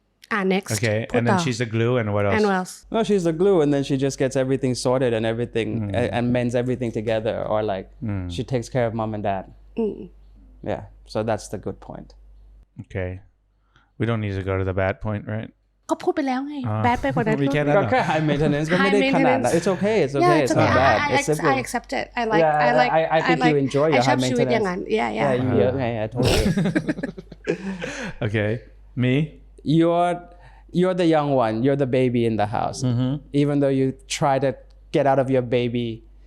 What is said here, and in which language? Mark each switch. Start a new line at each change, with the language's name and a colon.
English: Next. Okay, and then she's the glue and what else? And what else? No, she's the glue and then she just gets everything sorted and everything and mends everything together. Or like, she takes care of mom and dad. Yeah, so that's the good point. Okay. We don't need to go to the bad point, right?
Thai: ก็พูดไปแล้วไง
English: bad
Thai: ไปกว่านั้น
English: We can't.
Thai: ก็แค่ high maintenance ก็ไม่ได้ขนาดนั้น
English: It's okay. It's okay. It's not bad. It's simple. I accept it. I think you enjoy your high
Thai: ชอบชีวิตอย่าง
English: maintenance.
Thai: นั้น
English: Yeah, you
Thai: เยอะไง
English: I told you. Okay. Me? You're the young one. You're the baby in the house. Even though you try to get out of your baby